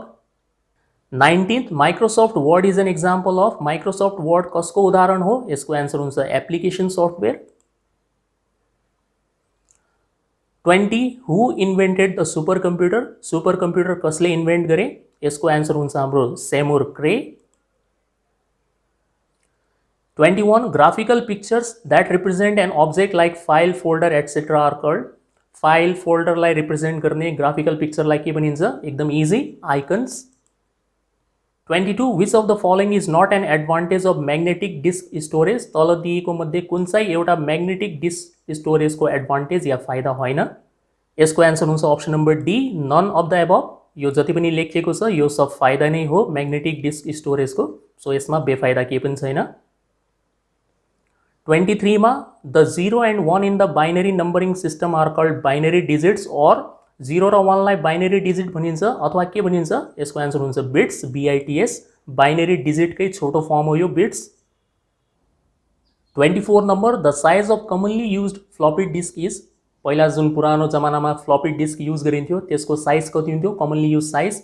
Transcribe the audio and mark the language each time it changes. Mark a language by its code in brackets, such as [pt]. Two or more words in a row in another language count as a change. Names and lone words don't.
[ne] 19th, [en] Microsoft Word is an example of, [ne] माइक्रोसफ्ट वर्ड कसको उदाहरण हो, यसको आन्सर हुन्छ [en] application software. [ne] 20, [en] who invented the super computer [ne] कसले इन्भेन्ट गरे, यसको आन्सर हुन्छ हाम्रो सेमुर क्रे। 21, [en] graphical pictures that represent an object like file, folder, etc. are called, file, folder [ne] लाई represent गर्ने [en] graphical picture [ne] लाई के भनिन्छ, एकदम easy, icons। 22 [en] which of the following is not an advantage of magnetic disk storage, [ne] तल दिएको मध्ये कुन चाहिँ एउटा [en] magnetic disk storageको [ne] एडभान्टेज या फाइदा होइन। यसको एन्सर हुन्छ [en] option number D, none of the above. [ne] यो जति पनि लेखिएको छ यो सब फाइदा नै हो [en] magnetic disk storageको, [ne] सो यसमा बेफाइदा केही पनि छैन। 23 मा [en] the 0 and 1 in the binary numbering system are called binary digits, [ne] और 0 र 1 लाई [en] binary digit [ne] भनिन्छ अथवा के भनिन्छ, यसको एन्सर हुन्छ बिट्स, BITS। [en] binary digitकै [ne] छोटो फर्म हो यो बिट्स। 24 नम्बर [en] the size of commonly used floppy disk is, [ne] पहिला जुन पुरानो जमानामा [en] floppy disk [ne] युज गरिन्थ्यो त्यसको साइज कति हुन्थ्यो, [en] commonly use size.